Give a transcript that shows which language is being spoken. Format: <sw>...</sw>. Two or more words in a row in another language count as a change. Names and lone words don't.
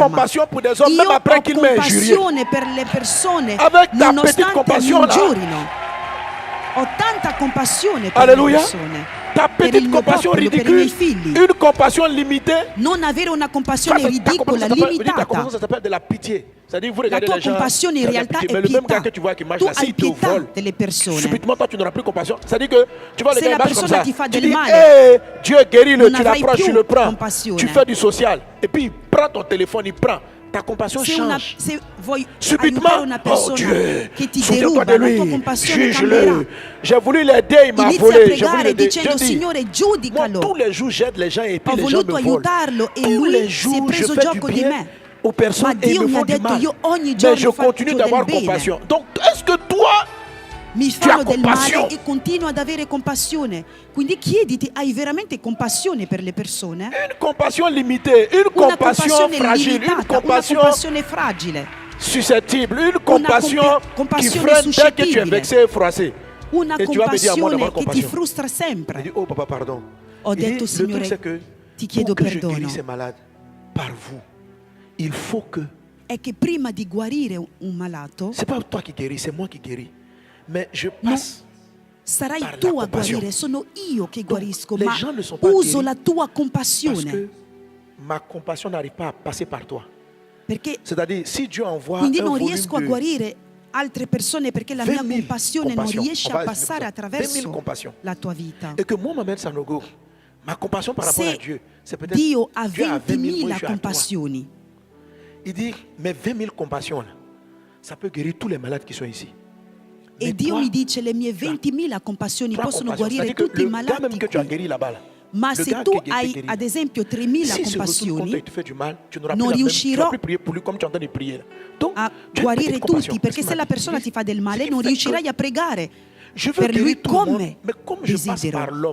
<it>Io ho compassione per le persone nonostante mi ingiurino. Ho tanta compassione per le persone.</it> <fr>Ta petite compassion ridicule, une compassion limitée.</fr> <it>Non avere una compassione ridicola, limitata.</it> <fr>Ta compassion, ça s'appelle de la pitié. C'est-à-dire, vous regardez les gens.</fr> <it>La tua compassione in realtà è pietà. Tu hai pietà delle persone.</it> <fr>Subitement, toi, tu n'auras plus compassion. C'est-à-dire que tu vois le gars marche comme ça. Tu dis, hey, Dieu guéris-le, tu l'approches, tu le prends. Tu fais du social. Et puis, il prend ton téléphone, il prend. Ta compassion change. Subitement, oh Dieu, souviens-toi de lui, juge-le. J'ai voulu l'aider, il m'a volé. J'ai voulu l'aider. Moi, tous les jours, j'aide les gens et puis les gens me volent. Tous les jours, je fais du bien aux personnes et ils me font du mal. Mais je continue d'avoir compassion. Donc, est-ce que toi,</fr> <it>mi fanno del male e continuo ad avere compassione? Quindi chiediti, hai veramente compassione per le persone?</it> <fr>Une compassion limitée, une compassion fragile,</fr> <it>una compassione fragile,</it> <fr>susceptible, une compassion qui freine dès que tu es vexé et froissé.</fr> <it>Una compassione che ti frustra sempre.</it> <fr>Oh papa, pardon.</fr> <it>Ho detto Signore, ti chiedo perdono.</it> <fr>Par vous, il faut que.</fr> <it>È che prima di guarire un malato,</it> <fr>c'est pas toi qui guéris, c'est moi qui guéris. Mais je passe.</fr> <it>Sarai tu a guarire, sono io che guarisco, ma uso la tua compassione.</it> <fr>Parce que ma compassion n'arrive pas à passer par toi.</fr> <it>Perché</it> <fr>c'est-à-dire, si Dieu envoie</fr> <it>quindi non riesco a guarire altre persone perché la mia compassione non riesce a passare attraverso la tua vita.</it> <fr>Et que moi, Mohamed Sanogo, ma compassion par rapport à Dieu, c'est peut-être</fr> <it>Dio ha 20.000 compassioni.</it> <fr>Il dit, mais 20.000 compassions là, ça peut guérir tous les malades qui sont ici.</fr> <it>E Dio mi dice le mie 20.000 compassioni possono guarire tutti i malati qui. Ma se tu hai ad esempio 3.000 compassioni, non riuscirò a guarire tutti, perché se la persona ti fa del male non riuscirai a pregare per lui come desidero.</it>